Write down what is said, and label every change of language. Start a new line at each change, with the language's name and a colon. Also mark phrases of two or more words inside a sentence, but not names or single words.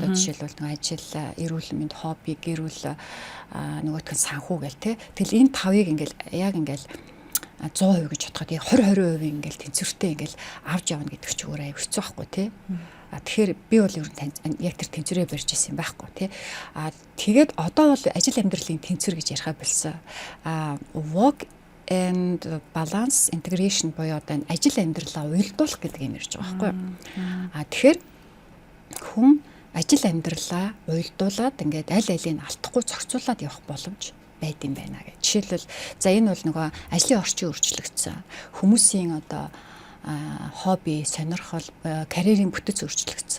Mongolian: Одоо жишээлбэл нэг ажил, эрүүл мэнд, хобби, гэр бүл, нөгөөх нь санхүү гэл тэ. Тэгэл энэ 5-ыг ингээл яг ингээл 100% гэж бодоход яг 20% ингээл тэнцвэртэй ингээл авч явна гэдэг ч өөр аяг хэцүү байхгүй тий. Тэгэхээр би бол ер нь яг тэр тэнцвэрээ барьж ирсэн байхгүй тий. Тэгээд одоо бол ажил амьдралын тэнцвэр гэж яриа болсон.
English: Work and balance integration
Mongolian: буюу одоо ажил амьдралаа уялдуулах гэдэг юм ярьж байгаа байхгүй. Тэгэхээр хүн ажил амьдралаа уялдуулад ингээд аль алийг алдахгүй зохицуулаад явах боломж байд юм байна гэж. Жишээлбэл за энэ бол нөгөө ажлын орчин өөрчлөгдсөн. Хүмүүсийн одоо хобби, сонирхол, карьерийн бүтэц өөрчлөгдсөн.